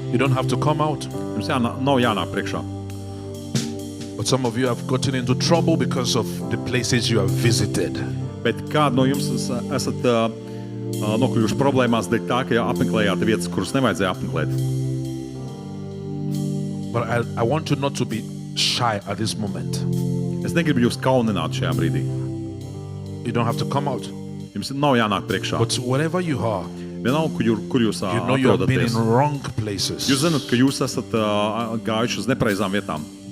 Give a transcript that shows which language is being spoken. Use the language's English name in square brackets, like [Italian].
[English] You don't have to come out. [Latvian] Jums nav jānāk priekšā. [English] But some of you have gotten into trouble because of the places you have visited. [Latvian] Bet kādi no jums esat nokļuvuši problēmās dēļ tā, ka apmeklējāt vietas, kuras nevajadzēja apmeklēt? [English] But I want you not to be shy at this moment. [Latvian] Es negribu jūs kaunināt šajā brīdī. [English] You don't have to come out. [Latvian] Jums nav jānāk priekšā. [English] But wherever you are, [Latvian] Vienalga, kur jūs [English] you know you have been in [Latvian] atrodaties. [English] wrong places. [Latvian] Jūs zināt, ka jūs esat gājuši uz nepareizām vietām.